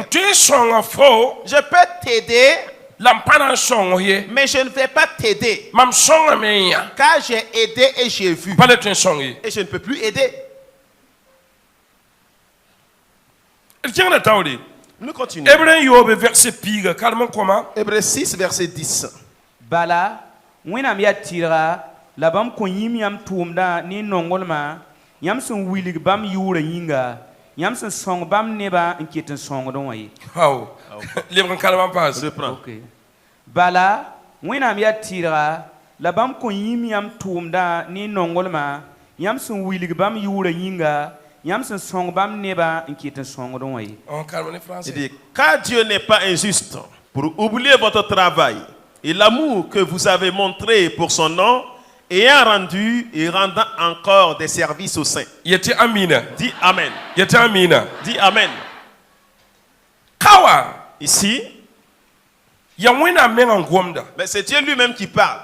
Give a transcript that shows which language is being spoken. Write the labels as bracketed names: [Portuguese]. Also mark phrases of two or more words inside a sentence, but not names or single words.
[French] Je peux t'aider, mais je ne vais pas t'aider. Car j'ai aidé et j'ai vu. Et je ne peux plus aider. Nous continuons. Hébreux 6, verset 10. [Mossi] Bala. Wẽnnaam yaa tɩrga la bãmb kõ yĩm yãmb tʋʋmdã ne nongolmã yãmb sẽn wilg bãmb yʋʋrã yĩnga yãmb sẽn sõng bãmb nebã n ket n sõngdẽ wã ye. Bala wẽnnaam yaa tɩrga la bãmb kõ yĩm yãmb tʋʋmdã ne nongolmã yãmb sẽn wilg bãmb yʋʋrã yĩnga yãmb sẽn sõng bãmb nebã n ket n sõngdẽ wã ye. [French] Car Dieu n'est pas injuste pour oublier votre travail et l'amour que vous avez montré pour son nom, ayant rendu et rendant encore des services aux saints. Dis Amen. Dis Amen. Ici, mais c'est Dieu lui-même qui parle.